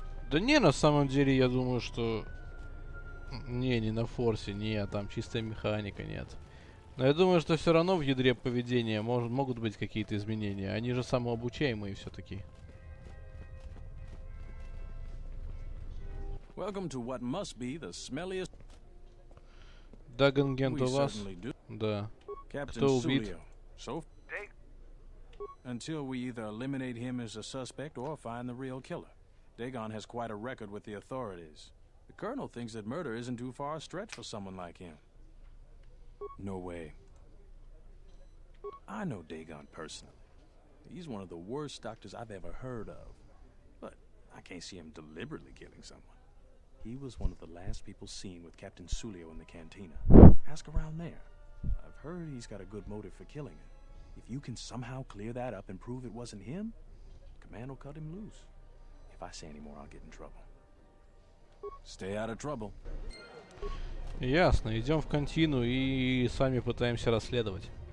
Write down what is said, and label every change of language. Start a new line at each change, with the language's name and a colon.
Russian: Да не, на самом деле, я думаю, что... Не на форсе, там чистая механика, нет. Но я думаю, что все равно в ядре поведения могут быть какие-то изменения. Они же самообучаемые все-таки.
English: Welcome to what must be the smelliest.
Russian: Dagon Gent у вас? Да. Кто убит?
English: So, until we either eliminate him as a suspect or find the real killer. Dagon has quite a record with the authorities. The Colonel thinks that murder isn't too far a stretch for someone like him. No way. I know Dagon personally. He's one of the worst doctors I've ever heard of. But I can't see him deliberately killing someone. He was one of the last people seen with Captain Sulio in the cantina. Ask around there. I've heard he's got a good motive for killing her. If you can somehow clear that up and prove it wasn't him, Command will cut him loose. If I say any more, I'll get in trouble. Stay out of trouble.
Russian: Ясно, идем в контину и сами пытаемся расследовать.